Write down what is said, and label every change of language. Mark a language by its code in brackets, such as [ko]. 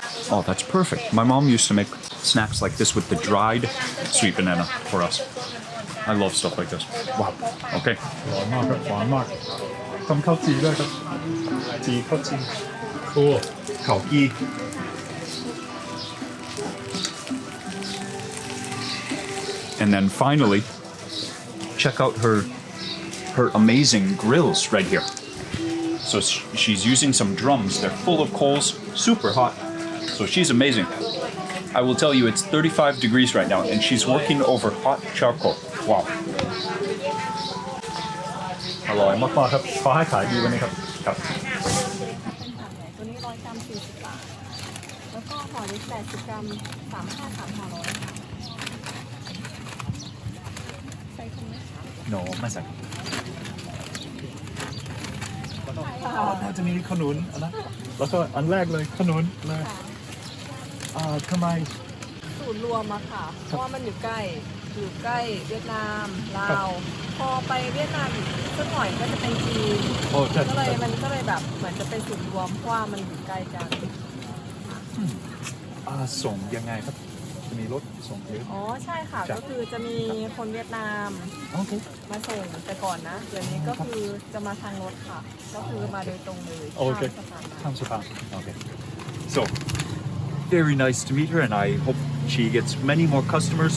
[en] Oh, that's perfect. My mom used to make snacks like this with the dried sweet banana for us. I love stuff like this. Wow. Okay. [th] หวานมากครับหวานมากทำข้าวจีด้วยครับจีข้าวจี Cool. [en] ข้าวจี And then finally, check out her amazing grills right here. So she's using some drums. They're full of coals, super hot. So she's amazing. I will tell you, it's 35 degrees right now, and she's working over hot charcoal. Wow. [th] อร่อยมากๆครับขอให้ขายดีวันนี้ครับครับ ตัวนี้100 กรัม 40 บาท แล้วก็ห่อเล็ก80 กรัม 35 3ห่อ100 ค่ะใส่ถุงไหมคะ No ไม่ใส่น่าจะมีขนุนอันนั้นแล้วก็อันแรกเลยขนุนเลยทำไม สูตรรวมอะค่ะ เพราะว่ามันอยู่ใกล้เวียดนามลาว พอไปเวียดนามอีกสักหน่อยก็จะเป็นจีน โอ้ใช่ ก็เลยมันก็เลยแบบเหมือนจะเป็นสูตรรวมเพราะว่ามันอยู่ใกล้กัน ส่งยังไงครับจะมีรถส่งเยอะ อ๋อใช่ค่ะ ก็คือจะมีคนเวียดนาม โอเค มาส่งแต่ก่อนนะเดี๋ยวนี้ก็คือจะมาทางรถค่ะ ก็คือมาโดยตรงเลย โอเค ข้ามสะพาน ข้ามสะพาน Okay. [en] So very nice to meet her, and I hope she gets many more customers.